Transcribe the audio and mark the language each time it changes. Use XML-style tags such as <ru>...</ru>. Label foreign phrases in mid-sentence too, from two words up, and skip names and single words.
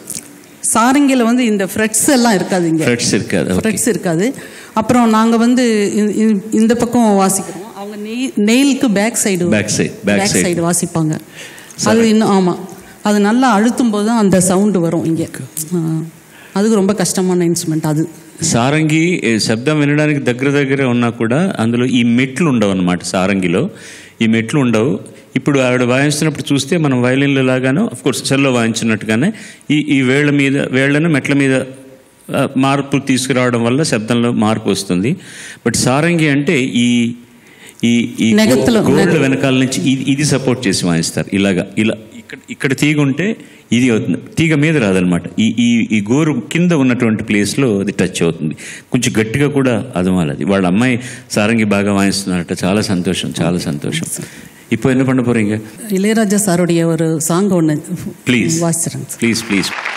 <ta>சாரங்கியில் வந்து இந்த ஃப்ரெட்ஸ் எல்லாம் இருக்காது. இங்கே ஃப்ரெட்ஸ் இருக்காது. அப்புறம் நாங்கள் வந்து இந்த பக்கம் வாசிக்கிறோம். அவங்க நெயிலுக்கு</ta> <en>back side</en> <ta>வாசிப்பாங்க. அது இன்னும் ஆமாம், அது நல்லா அழுத்தும் போது தான் அந்த சவுண்டு வரும் இங்கே. அதுக்கு ரொம்ப</ta> <te>కష్టమైన ఇన్స్ట్రుమెంట్ అది. సారంగి శబ్దం వినడానికి దగ్గర ఉన్నా కూడా అందులో ఈ మెట్లు ఉండవు అన్నమాట. సారంగిలో ఈ మెట్లు ఉండవు. ఇప్పుడు ఆవిడ వాయిస్తున్నప్పుడు చూస్తే మనం వయలిన్లో లాగానో అఫ్కోర్స్ సెల్లో వాయించినట్టుగానే ఈ వేళ్లను మెట్ల మీద మార్పు తీసుకురావడం వల్ల శబ్దంలో మార్పు వస్తుంది. బట్ సారంగి అంటే ఈ గోల్డ్ వెనకాల నుంచి ఇది సపోర్ట్ చేసి వాయిస్తారు. ఇలా ఇక్కడ తీగ ఉంటే ఇది అవుతుంది, తీగ మీద రాదనమాట. ఈ గోరు కింద ఉన్నటువంటి ప్లేస్లో అది టచ్ అవుతుంది. కొంచెం గట్టిగా కూడా అదమాలి. అది వాళ్ళ అమ్మాయి సారంగి బాగా వాయిస్తున్నారట. చాలా సంతోషం, చాలా సంతోషం.</te> <ta>இப்போ என்ன பண்ண போறீங்க? இளையராஜா சாருடைய ஒரு சாங் ஒன்று ப்ளீஸ் வாசிக்கிறேன். ப்ளீஸ்.</ta>